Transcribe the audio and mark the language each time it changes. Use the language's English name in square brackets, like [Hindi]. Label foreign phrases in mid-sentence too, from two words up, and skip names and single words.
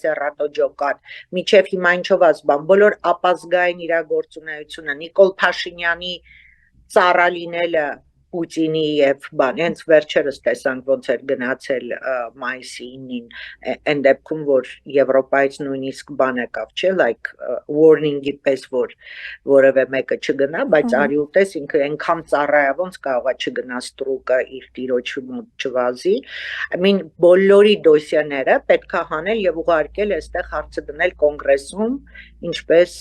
[Armenian] Ռատոջոկան, միջև հիմա ինչով ասբան, բոլոր ապազգային իրա գործունեությունը, Նիկոլ Փաշինյանի ծառա լինելը Պուտինի եւ բան, հենց վերջերս տեսանք ոնց էր գնացել մայիսի 9-ին, այն դեպքում որ Եվրոպայից նույնիսկ բան եկավ, չէ, [English] like warning- [Armenian] ի պես որ որևէ մեկը չգնա, բայց արի ուտես ինքը այնքան ծառայա ոնց կարողա չգնա ստրուկը իր տիրոջի մոտ չվազի, [English] I mean [Armenian] բոլորի դոսիեները պետքա հանել եւ ուղարկել այստեղ հարցը դնել կոնգրեսում, ինչպես